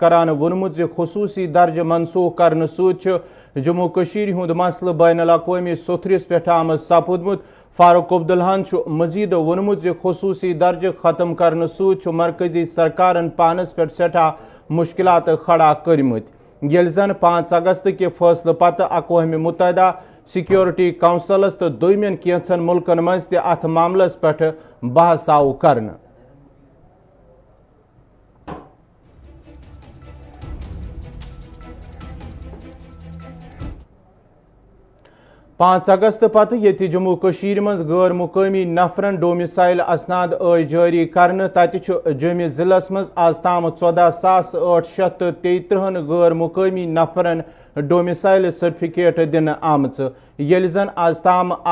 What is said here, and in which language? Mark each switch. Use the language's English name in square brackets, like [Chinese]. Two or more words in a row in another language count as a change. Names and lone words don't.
[Kashmiri] کران وونمت زِ خصوصی درجہ منسوخ کرنے ست جموں کشمیر ہند مسئلہ بین الاقوامی ستھرس پہ آمد سپودمت فاروق عبداللہ مزید وونمت زِ خصوصی درجہ ختم کرنے ست مرکزی سرکارن پانس پہ سٹھا مشکلات کھڑا کرمت یل زن 5 اگست کے فیصلہ پتہ اقوام متحدہ سیکیورٹی کونسلس تو دویمین کینچن ملکن مز تہ ات معاملس پہ بحث آو کرن 5 اگست پتہ یتی جموں کشمیر مز غیر مقامی نفرن ڈومسائل اسناد جاری کرنے تتہ جومہ ضلع مز آز تام 14,833 غیر مقامی نفرن ڈومسائل سرٹیفکیٹ دن آمت یل زن آز تام